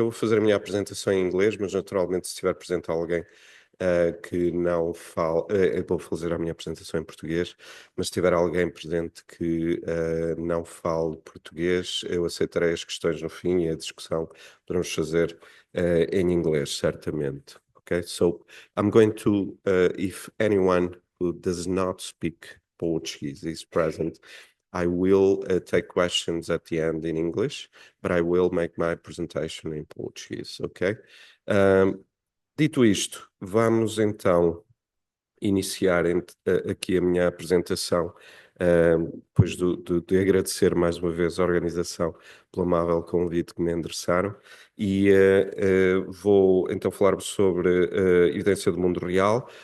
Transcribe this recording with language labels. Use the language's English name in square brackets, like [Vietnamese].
[Portuguese] Eu vou fazer a minha apresentação em inglês, mas naturalmente se estiver presente alguém que não fala, eu vou fazer a minha apresentação em português, mas se tiver alguém presente que não fale português, eu aceitarei as questões no fim e a discussão podemos fazer em inglês, certamente. [English] Okay, so I'm going to, if anyone who does not speak Portuguese is present, I will take questions at the end in English, but I will make my presentation in Portuguese, okay? [Portuguese] Dito isto, vamos então iniciar aqui a minha apresentação, depois de agradecer mais uma vez a organização pelo amável convite que me endereçaram, e vou então falar-vos sobre a evidência do mundo real.